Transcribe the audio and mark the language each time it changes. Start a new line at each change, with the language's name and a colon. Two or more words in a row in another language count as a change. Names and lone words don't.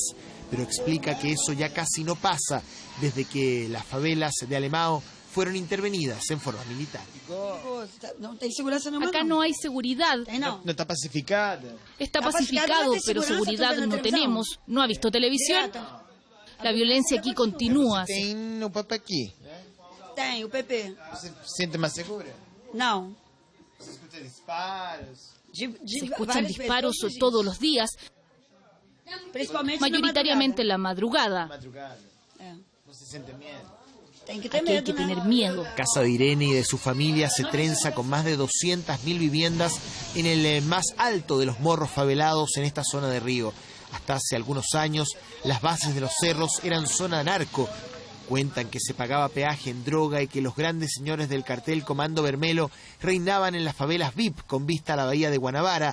Spanish: Pero explica que eso ya casi no pasa desde que las favelas de Alemão fueron intervenidas en forma militar. Acá no hay seguridad. No está pacificada. Está pacificado, pero seguridad no tenemos. ¿No ha visto televisión? La violencia aquí continúa.
Portuguese: Tem o Papa aqui. Tem, o PP. Você se sente mais segura? Não. Você escuta disparos?
Spanish: Se escuchan disparos todos los días,
Portuguese: Principalmente
Spanish: mayoritariamente en la madrugada.
Portuguese: Madrugada. Não se sente medo? Tem que ter
Spanish: Aquí hay
Portuguese: medo, que né?
Spanish: tener miedo. Casa de Irene y de su familia se trenza con más de 200.000 viviendas en el más alto de los morros favelados en esta zona de Río. Hasta hace algunos años, las bases de los cerros eran zona narco. Cuentan que se pagaba peaje en droga y que los grandes señores del cartel Comando Vermelho reinaban en las favelas VIP con vista a la bahía de Guanabara.